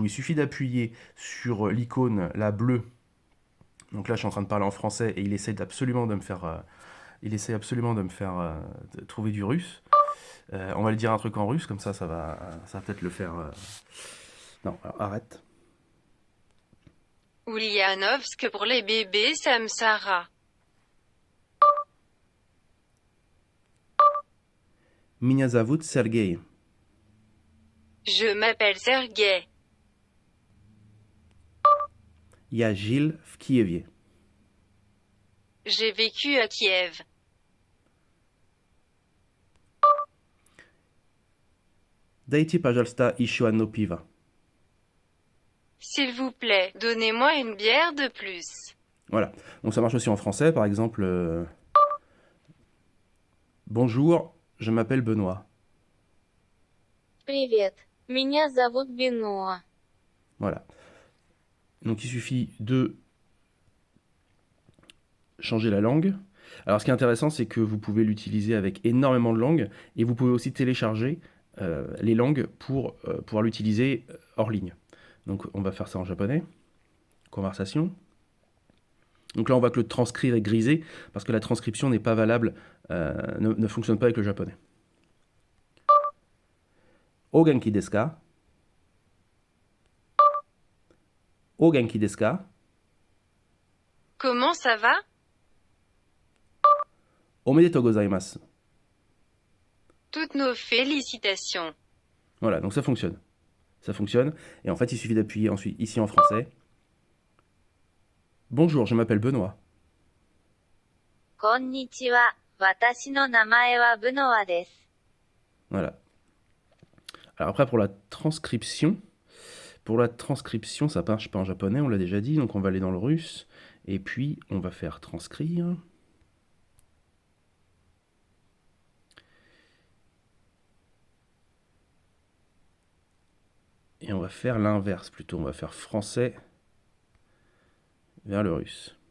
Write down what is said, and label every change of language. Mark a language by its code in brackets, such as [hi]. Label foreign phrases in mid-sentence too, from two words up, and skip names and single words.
[fr] Il suffit d'appuyer sur l'icône, la bleue. Donc là, je suis en train de parler en français et il essaie absolument de me faire, trouver du russe. On va lui dire un truc en russe, comme ça va peut-être le faire. Non, alors, arrête. Ulyanovsk pour les bébés Samsara. [ru] Меня зовут Sergei. [fr] Je m'appelle Sergei. [ru] Я жил в Киеве. [fr] J'ai vécu à Kiev. [ru] Дайте, пожалуйста, еще одно пиво. [fr] S'il vous plaît, donnez-moi une bière de plus. Voilà. Donc ça marche aussi en français, par exemple. Bonjour, je m'appelle Benoît. [ru] Привет, меня зовут Бенуа. [fr] Voilà. Donc il suffit de changer la langue. Alors ce qui est intéressant, c'est que vous pouvez l'utiliser avec énormément de langues et vous pouvez aussi télécharger les langues pour pouvoir l'utiliser hors ligne. Donc on va faire ça en japonais. Conversation. Donc là on voit que le transcrire est grisé parce que la transcription n'est pas valable, ne fonctionne pas avec le japonais. [ja] お元気ですか? お元気ですか? [fr] Comment ça va? [ja] おめでとうございます. [fr] Toutes nos félicitations. Voilà, donc ça fonctionne. Ça fonctionne. Et en fait, il suffit d'appuyer ensuite ici en français. Bonjour, je m'appelle Benoît. [ja] こんにちは、私の名前はブノアです。 [fr] Voilà. Alors après, pour la transcription, Pour la transcription, ça marche pas en japonais, on l'a déjà dit, donc on va aller dans le russe, et puis on va faire transcrire. Et on va faire l'inverse plutôt, on va faire français vers le russe.